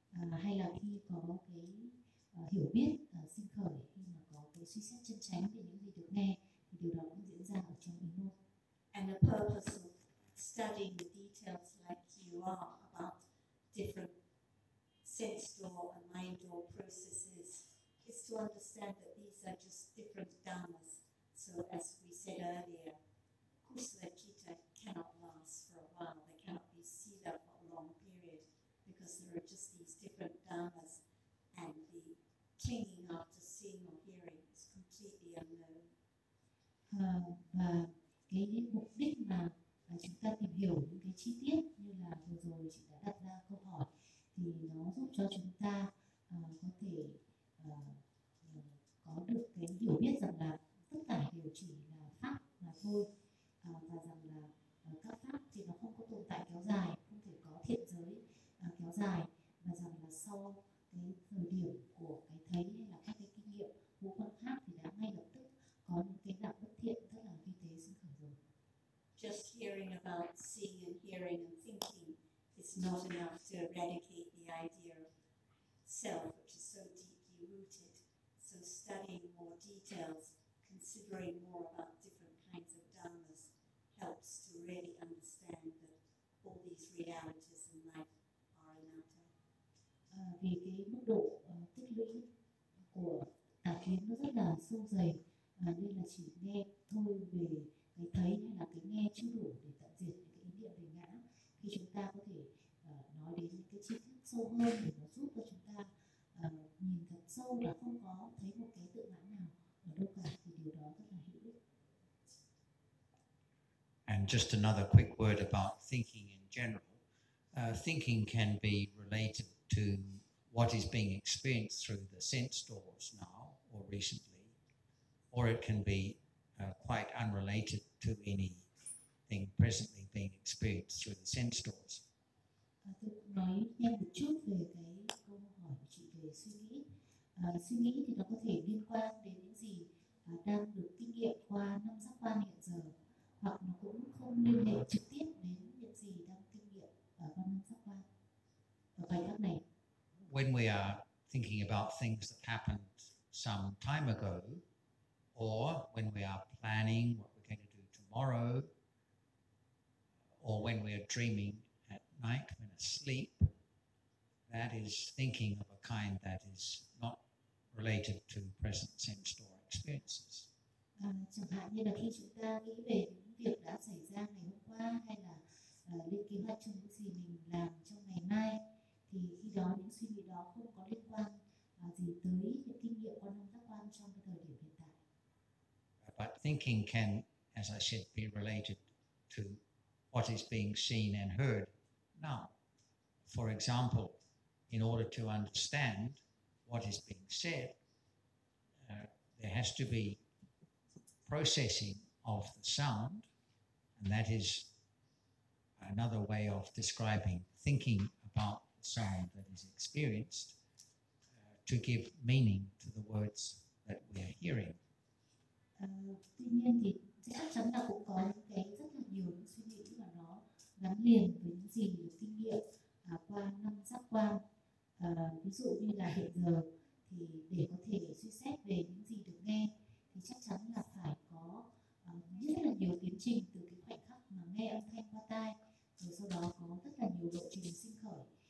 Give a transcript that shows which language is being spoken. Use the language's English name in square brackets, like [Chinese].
[Vietnamese] hay là khi có cái hiểu biết sinh khởi, khi mà có cái suy xét chân chánh về những gì được nghe, thì điều đó cũng diễn ra ở trong ý môn. [English] And the purpose of studying the details like you are about different sense door and mind door processes is to understand that these are just different dhammas. So as we said earlier, kusala citta cannot last for a while. They cannot be sila for a long period because there are just these different dhammas, and the clinging after seeing or hearing is completely unknown. [Vietnamese] Cái mục đích mà chúng ta tìm hiểu những cái chi tiết như là vừa rồi chị đã đặt ra câu hỏi, thì nó giúp cho chúng ta có thể có được cái hiểu biết rằng là tất cả đều chỉ là pháp mà thôi, và rằng là các pháp thì nó không có tồn tại kéo dài, không thể có thiện giới kéo dài, mà rằng là sau cái thời điểm của cái thấy hay là các cái kinh nghiệm của con pháp thì đã ngay lập tức có những cái dạng bất thiện rất là vi tế sinh khởi rồi. [English] Just hearing about seeing and hearing and thinking is not enough to eradicate the idea of self, which is so deeply rooted. So studying more details, considering more about different kinds of dhammas, helps to really understand that all these realities in life are anatta. [Vietnamese] Vì cái mức độ tích lũy của tà kiến nó rất là sâu dày, nên là chỉ nghe thôi về cái thấy hay là cái nghe chưa đủ để tận diệt những cái ý niệm về ngã. Khi chúng ta có thể nói đến những cái chi tiết sâu hơn để nó giúp cho chúng ta nhìn thật sâu và không có thấy một cái tự ngã nào ở đâu cả, thì điều đó rất là hữu ích. [English] And just another quick word about thinking in general. Thinking can be related to what is being experienced through the sense doors now or recently, or it can be quite unrelated to anything presently being experienced through the sense doors. [Vietnamese] Nói thêm một chút về cái câu hỏi của chị về suy nghĩ. Suy nghĩ thì nó có thể liên quan đến những gì đang được kinh nghiệm qua năm giác quan hiện giờ, hoặc nó cũng không liên hệ trực tiếp đến những gì đang kinh nghiệm qua năm giác quan. [English] When we are thinking about things that happened some time ago, or when we are planning what we're going to do tomorrow, or when we are dreaming at night when asleep, that is thinking of a kind that is not related to present sense door experiences. [Vietnamese] Chẳng hạn như là khi chúng ta nghĩ về những việc đã xảy ra ngày hôm qua, hay là lên kế hoạch cho những gì mình làm trong ngày mai, thì khi đó những suy nghĩ đó không có liên quan gì tới những kinh nghiệm qua năm giác quan trong cái thời điểm hiện tại. [English] But thinking can, as I said, be related to what is being seen and heard now. For example, in order to understand what is being said, there has to be processing of the sound, and that is another way of describing thinking about sound that is experienced to give meaning to the words that we are hearing. [Vietnamese] Tuy nhiên thì chắc chắn là cũng có những cái rất là nhiều những suy nghĩ mà nó gắn liền với những gì được kinh nghiệm qua năm giác quan. Ví dụ như là hiện giờ, thì để có thể suy xét về những gì được nghe thì chắc chắn là phải có rất là nhiều tiến trình từ cái khoảnh khắc mà nghe âm thanh qua tai, rồi sau đó có rất là nhiều lộ trình sinh khởi.